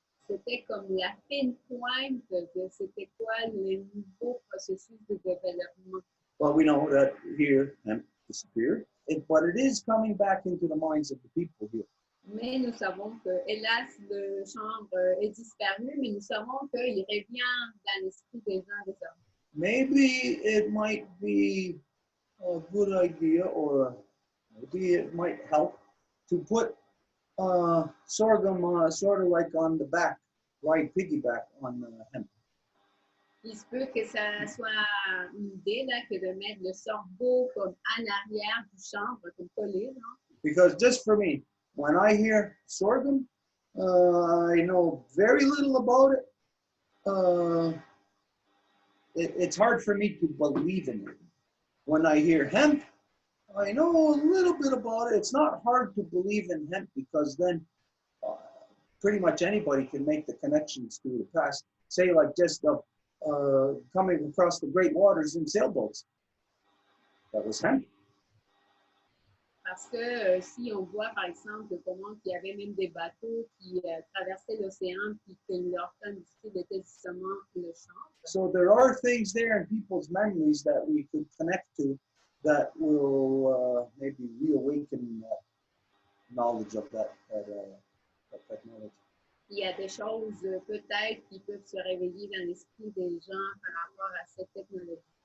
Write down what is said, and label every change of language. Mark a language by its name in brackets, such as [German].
[French] C'était comme la fine pointe de c'était quoi les nouveaux processus de développement. [English] Well, we know that here hemp disappeared, but it is coming back into the minds of the people here. [French] Mais nous savons que, hélas, le chanvre est disparu, mais nous savons qu'il revient dans l'esprit des gens désormais. [English] Maybe it might be a good idea, or maybe it might help to put sorghum sort of like on the back, ride piggyback on hemp. [French] Il se peut que ça soit une idée là, que de mettre le sorgho comme en arrière du chanvre, comme collé. [English] Because just for me, when I hear sorghum, I know very little about it. It's hard for me to believe in it. When I hear hemp, I know a little bit about it. It's not hard to believe in hemp because then pretty much anybody can make the connections to the past. Say like just coming across the great waters in sailboats. That was hemp. [French] Parce que si on voit par exemple comment il y avait même des bateaux qui traversaient l'océan puis que leur combustible était justement le chanvre. [English] So there are things there in people's memories that we could connect to that will maybe reawaken knowledge of that technology. [French] Il y a des choses peut-être qui peuvent se réveiller dans l'esprit des gens par rapport à cette technologie.